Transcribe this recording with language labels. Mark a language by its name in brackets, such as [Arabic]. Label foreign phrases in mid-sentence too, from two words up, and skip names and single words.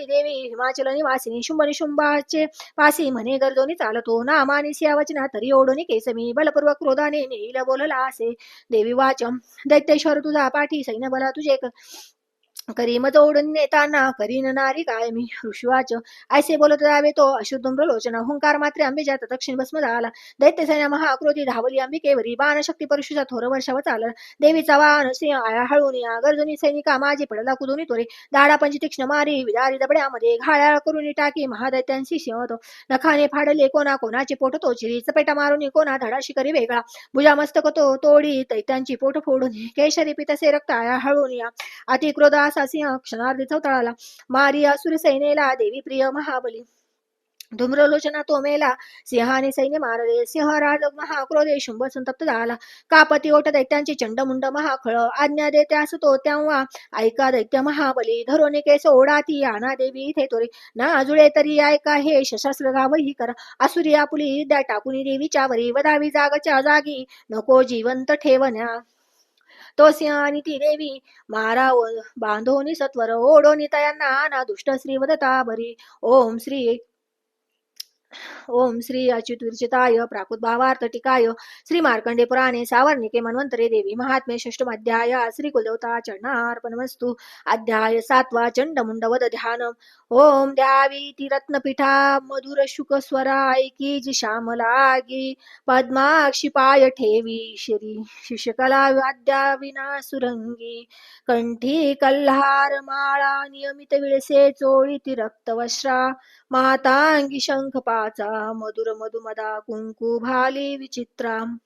[Marathi] देवी हिमाचल निवासिनी शुंभ निशुंभाचे पासी म्हणे गरजोनी चालतो ना मानिसी या वचना तरी ओढून केस मी बलपूर्वक क्रोधाने नेईल बोलला असे देवी वाचम दैत्येश्वर तुझा पाठी सैन्य बला तुझे करी मज ओढून नेताना करीन नारी काय मी ऋषीवाच ऐसे बोलत जावे तो अशुद्धम्रलोचना हुंकार मात्रे अंबेच्या दक्षिण भस्म झाला दैत्य सैन्य महाक्रोधी धावली अंबिकेवरी बाणशक्ती परशुचा थोर वर्षावर चालला देवीचा वाहन सिंह आया हळून या गर्जनी सैनिका माझी पडला कुदुनी तोरे दाडा पंची तीक्ष्ण मारी विदारी दबड्यामध्ये घायाळ करून टाकी महादैत्यांशी सिंह तो नखाने फाडले कोणा कोणाचे पोट तोचिरी चपेटा मारून कोणा धडा शिकारी वेगळा भुजा मस्तक तो तोडी दैत्यांची पोट फोडून केशरी पितसे रक्त आया हळून या अतिक्रोध असा सिंह क्षणार्धी तळाला मारी असुर सैनेला देवी प्रिय महाबली धूम्रलोचना तो मेला सिंहाने सैन्य मारले सिंहराज महाक्रोधे शुंभ संतप्त झाला कापती ओट दैत्यांची चंडमुंड महाखळ आज्ञा देते असतो तेव्हा ऐका दैत्य महाबली धरोने केस ओढाती आना देवी इथे तोरे ना जुळे तरी ऐका हे शस्त्र गावही करा असुरी आपुली द्या टाकुनी देवीच्या वरी वदावी जागच्या जागी नको जिवंत ठेवण्या तो सिंह आणि ती देवी मारा बांधोनी सत्वर ओढोनी तयांना ना दुष्ट श्री वदता बरी. [Sanskrit] ओम श्री अच्युत विरचिताय प्राकृत भावार्थ टिकाय श्री मार्कंडे पुराणे सावर्णिके मन्वंतरे देवी महात्मे षष्टमाध्याय श्री कुलदेवता चरणार्पणमस्तु. [Marathi] अध्याय 7वा चंडमुंड वध ध्यान. ओम द्यावी ती रत्नपीठा मधुर शुक स्वरा ऐकी जी श्यामलागी पद्माक्षी पाय ठेवी श्री शिशकला वाद्या विना सुरंगी कंठी कल्हार माळा नियमित विळसे चोळीती रक्तवश्रा मातांगी शंखपाचा मधुर मधुमदा कुंकू भाली विचित्रा.